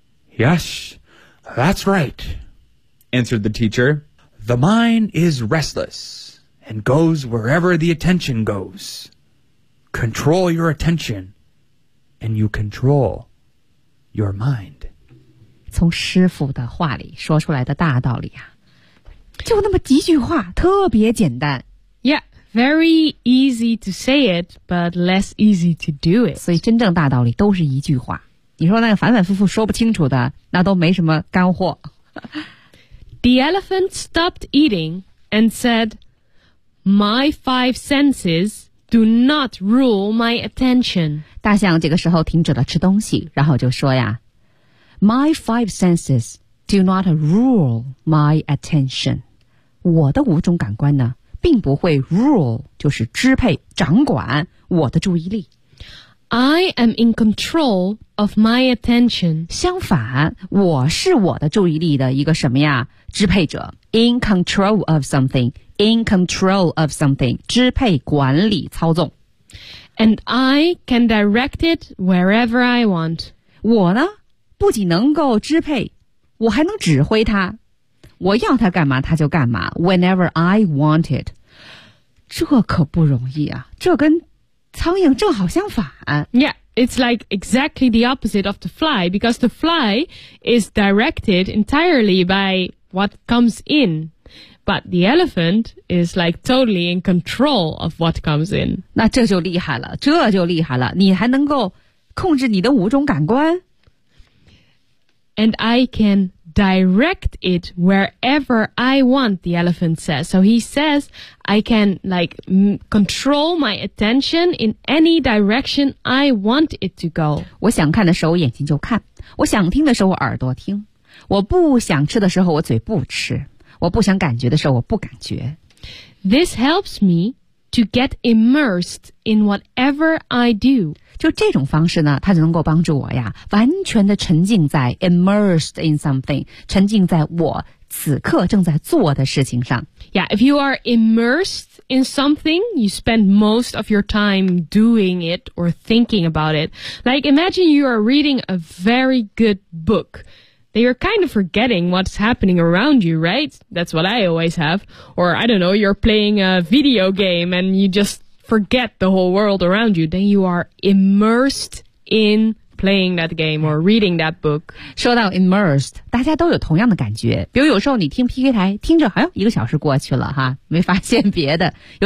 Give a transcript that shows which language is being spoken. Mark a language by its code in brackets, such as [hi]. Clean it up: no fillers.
[en] Yes, that's right, answered the teacher. The mind is restless and goes wherever the attention goes. Control your attention and you control your mind. [zh] 从师父的话里说出来的大道理啊，就那么几句话，特别简单。 [en] Yeah, very easy to say it, but less easy to do it. [zh] 所以真正大道理都是一句话。你说那个反反复复说不清楚的，那都没什么干货。 [en] The elephant stopped eating and said, My five senses do not rule my attention. [zh] 大象这个时候停止了吃东西，然后就说呀， [en] My five senses do not rule my attention. [zh] 我的五种感官呢，并不会 rule, 就是支配、掌管我的注意力。 [en] I am in control of my attention. [zh] 相反，我是我的注意力的一个什么呀？支配者。 [en] In control of something. In control of something. [zh] 支配、管理、操纵。 [en] And I can direct it wherever I want. [zh] 我呢，不仅能够支配，我还能指挥它。我要它干嘛，它就干嘛。 [en] Whenever I want it. [zh] 这可不容易啊，这跟苍蝇正好相反。 [en] Yeah, it's like exactly the opposite of the fly, because the fly is directed entirely by what comes in. But the elephant is like totally in control of what comes in. [zh] 那这就厉害了，这就厉害了。你还能够控制你的五种感官。 [en] And I can direct it wherever I want, the elephant says. So he says, I can like control my attention in any direction I want it to go. [zh] 我想看的时候眼睛就看，我想听的时候耳朵听，我不想吃的时候我嘴不吃，我不想感觉的时候我不感觉。 [en] This helps me to get immersed in whatever I do. [zh] 就这种方式呢，它就能够帮助我呀，完全的沉浸在 [en] immersed in something, [zh] 沉浸在我此刻正在做的事情上。 [en] Yeah, if you are immersed in something, you spend most of your time doing it or thinking about it. Like, imagine you are reading a very good book. Then you're kind of forgetting what's happening around you, right? That's what I always have. Or, I don't know, you're playing a video game and you justForget the whole world around you, then you are immersed in playing that game or reading that book. [zh] 说到 immersed, 大家都有同样的感觉。比如有时候你听 PK 台，听着，哎呦，一个小时过去了哈，没发现别的。有时候